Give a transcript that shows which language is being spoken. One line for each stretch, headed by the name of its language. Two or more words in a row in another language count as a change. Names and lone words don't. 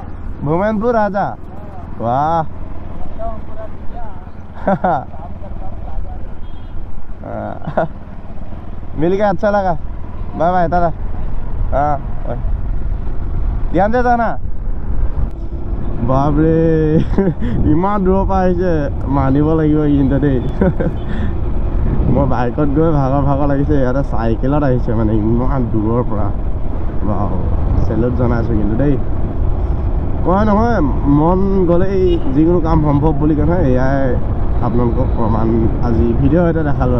Hindi: भूमेंद्र राजा, वाह। मिल गया, अच्छा लगा। बाय बाय दादा। हाँ ध्यान से जाना।
Assamese: বাপ ৰে ইমান দূৰ পৰ আহিছে, মানিব লাগিব কিন্তু দেই। মই বাইকত গৈ ভাগৰ লাগিছে, ইয়াতে চাইকেলত আহিছে মানে ইমান দূৰৰ পৰা। বাহ, চেলুট জনাইছোঁ কিন্তু দেই। কয় নহয় মন গ'লেই যিকোনো কাম সম্ভৱ বুলি কয় নহয়, এয়াই আপোনালোকক প্ৰমাণ আজি ভিডিঅ' এটা দেখালোঁ।